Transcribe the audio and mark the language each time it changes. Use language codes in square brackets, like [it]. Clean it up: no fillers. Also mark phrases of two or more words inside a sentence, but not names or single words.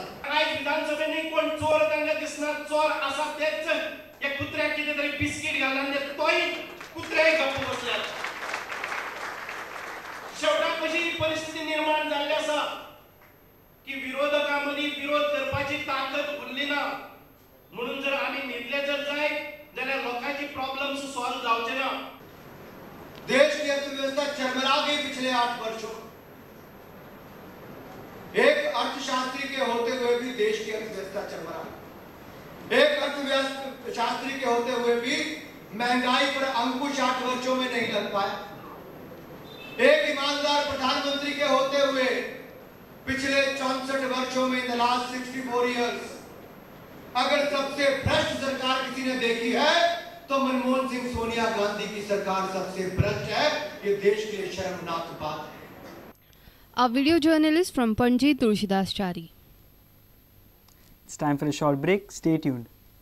[kok] काय विधानसभेने कोण चोर तांकां दिसणार, चोर आसा तेच एक कुत्र्याक कितें तरी बिस्कीट घालून देत, तोय कुत्र्याक गप्प बसल्यात. शेवटाक कशी परिस्थिती निर्माण जाल्ली आसा की विरोधकांमदी विरोध करपाची ताकद उरली ना. म्हणून जर आम्ही न्हिदले जर जाय जाल्यार लोकांची [en] problems solve [kok] जावचे ना. [hi] देश की अर्थव्यवस्था चरमरा गई पिछले 8 वर्षों. एक अर्थशास्त्री के होते हुए भी देश की अर्थव्यवस्था चरमरा. एक अर्थशास्त्री के होते हुए भी महंगाई पर अंकुश 8 वर्षों में नहीं लग पाया. एक ईमानदार प्रधानमंत्री के होते हुए पिछले 64 वर्षों में, [en] in the last 64 years, [hi] अगर सबसे भ्रष्ट सरकार किसी ने देखी है तो मनमोहन सिंह सोनिया गांधी की सरकार सबसे भ्रष्ट है। ये देश के लिए शर्मनाक बात है। [en] Our video journalist from Panji, Tulsidas Chari. It's time for a short break. Stay tuned.